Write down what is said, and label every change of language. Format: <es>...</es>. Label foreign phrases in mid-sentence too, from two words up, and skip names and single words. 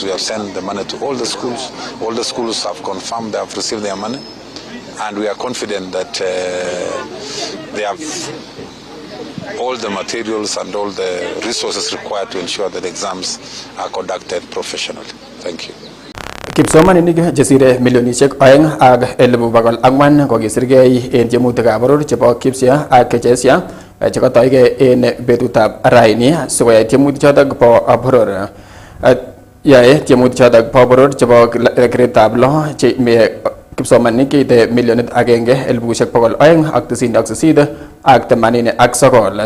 <en>We have sent the money to all the schools. All the schools have confirmed they have received their money, and we are confident that they have all the materials and all the resources required to ensure that exams are conducted professionally. Thank you.</en> <kln>Kipsomaninik chesire milionishek oeng ak 400,000 kokisirgei en tiemutikab boror chebo KIPSEA ak KCSEA chekotoige en betutab raini sikoyai tiemutichotok bo boror. Yae tiemutichotok bo boror chebo greditab 6 che kipsomaninik cheite 1,298,298 ak 89.</kln>